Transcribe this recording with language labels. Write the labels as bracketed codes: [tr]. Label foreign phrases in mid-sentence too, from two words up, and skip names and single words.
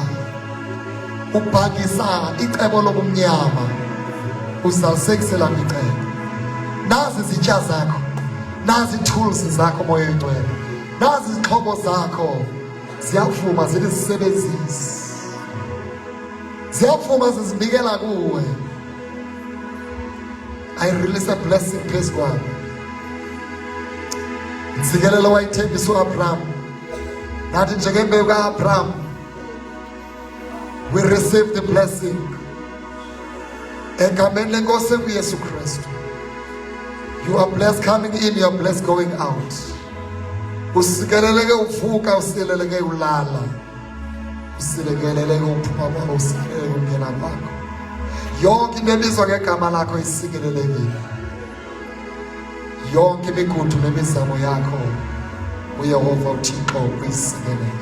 [xh] Ubhangisa icebo lobumnyama, uzalisekisela kwicebo. Nazi izitya zakho, nazi ii-tools zakho Moya Engcwele, nazi izixhobo zakho, ziyavuma zilizisebenzisi, ziyavuma zizinikela kuwe. [en] I release a blessing [xh] phezu kwabo. Ntsikelelo wayithembisa u-Abraham, nathi njengembewu ka-Abraham, [en] we receive the blessing [xh] egameni lenkosi uYesu Kristu. [en] You are blessed coming in, you are blessed going out. [xh] Usikeleleke uvuka, usikeleleke ulala, usikeleleke uphuma kwakho, usikeleleke ungena kwakho. Yonke into ebizwa ngegama lakho isikelelekile. Yonke imigudu nemizamo yakho uYehova uThixo uyisikelele.